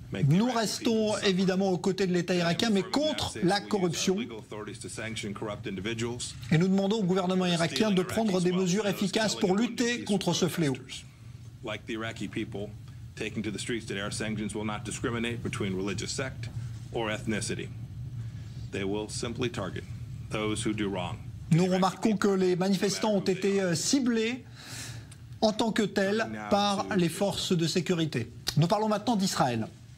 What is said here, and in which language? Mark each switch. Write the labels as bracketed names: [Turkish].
[French] Nous restons évidemment aux côtés de l'État irakien, mais contre la corruption. Et nous demandons au gouvernement irakien de prendre des mesures efficaces pour lutter contre ce fléau. [English] Taking to the streets today, our sanctions will not discriminate between religious sect or ethnicity. They will simply target those who do wrong. [French] Nous remarquons que les manifestants ont été ciblés en tant que tels par les forces de sécurité. Nous parlons maintenant d'Israël.